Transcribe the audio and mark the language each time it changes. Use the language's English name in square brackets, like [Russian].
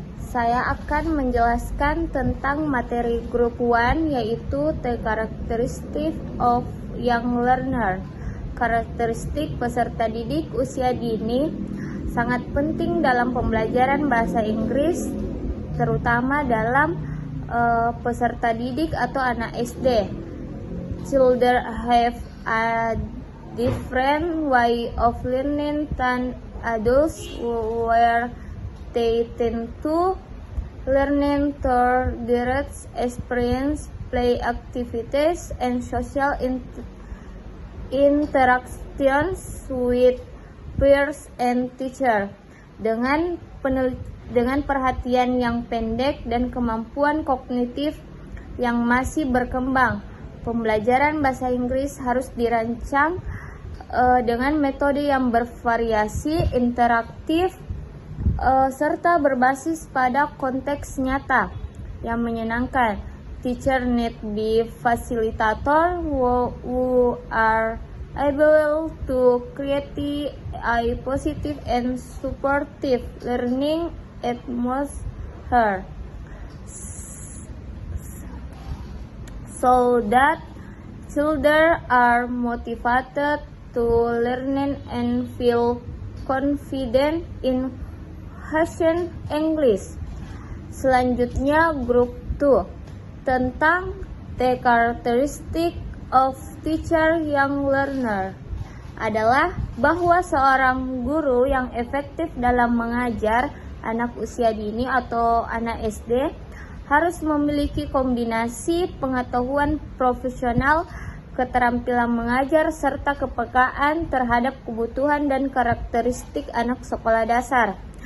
[Indonesian] Saya akan menjelaskan tentang materi grup 1, yaitu [English] the characteristic of young learner. [Indonesian] Karakteristik peserta didik usia dini sangat penting dalam pembelajaran bahasa Inggris, terutama dalam peserta didik atau anak SD. [English] Children have a different way of learning than adults, where they tend to learning through direct experience, play activities, and social interactions with peers and teacher. [Indonesian] Dengan perhatian yang pendek dan kemampuan kognitif yang masih berkembang, pembelajaran bahasa Inggris harus dirancang dengan metode yang bervariasi, interaktif, serta berbasis pada konteks nyata yang menyenangkan. [English] Teacher need be facilitator who are able to create a positive and supportive learning atmosphere, so that children are motivated to learn and feel confident in using English. [Indonesian] Selanjutnya grup 2 tentang [English] the characteristic of teacher young learner [Indonesian] adalah bahwa seorang guru yang efektif dalam mengajar anak usia dini atau anak SD harus memiliki kombinasi pengetahuan profesional, keterampilan mengajar, serta kepekaan terhadap kebutuhan dan karakteristik anak sekolah dasar,